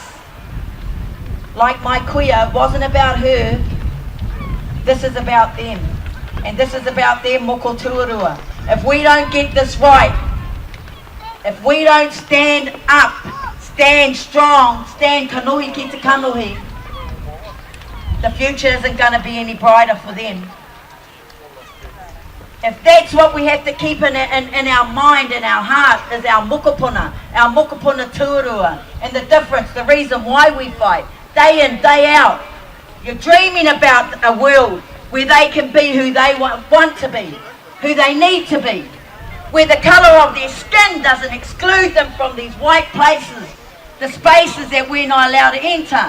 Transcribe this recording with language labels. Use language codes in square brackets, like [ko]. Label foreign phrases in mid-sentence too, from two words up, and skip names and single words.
[en] Like my kuia, it wasn't about her. This is about them. And this is about their [mi] moko tuarua. [en] If we don't get this right, if we don't stand up, stand strong, stand [mi] kanuhi ki te kanuhi, [en] the future isn't going to be any brighter for them. If that's what we have to keep in our mind, in our heart, is our [mi] mokopuna tuarua, [en] and the difference, the reason why we fight, day in, day out. You're dreaming about a world where they can be who they want to be, who they need to be, where the colour of their skin doesn't exclude them from these white places, the spaces that we're not allowed to enter.